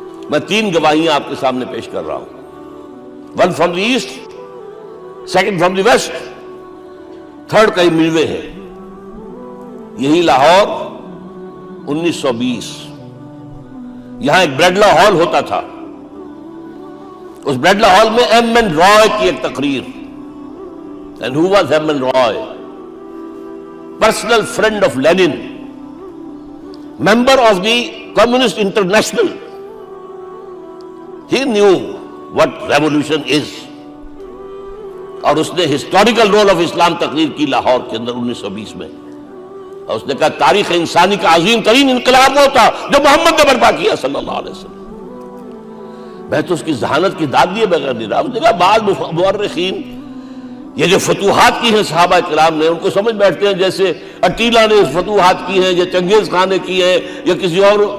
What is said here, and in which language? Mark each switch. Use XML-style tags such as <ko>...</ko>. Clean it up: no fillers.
<ur>میں 3 گواہیاں آپ کے سامنے پیش کر رہا ہوں. 1</ur> <en>from the east,</en> <ur>2</ur> <en>from the west,</en> <ur>3 کئی ملوے ہیں. یہی لاہور 1920، یہاں ایک بریڈلا ہال ہوتا تھا. اس بریڈلا ہال میں ایم این رائے کی ایک تقریر.</ur> <en>And who was M. N. Roy? Personal friend of Lenin, member of the Communist International. He knew what revolution is.</en> <ur>اور اس نے ہسٹوریکل رول آف اسلام تقریر کی لاہور کے اندر 1920 میں. اور اس نے کہا تاریخ انسانی کا عظیم ترین انقلاب وہ تھا جو محمد نے برپا کیا صلی اللہ علیہ وسلم. میں تو اس کی ذہانت کی داد دیے بغیر نہیں رہا. اس نے کہا بعض مورخین یہ جو فتوحات کی ہیں صحابہ کرام نے، ان کو سمجھ بیٹھتے ہیں جیسے اٹیلا نے فتوحات کی ہیں یا چنگیز خان نے کی ہے یا کسی اور.</ur>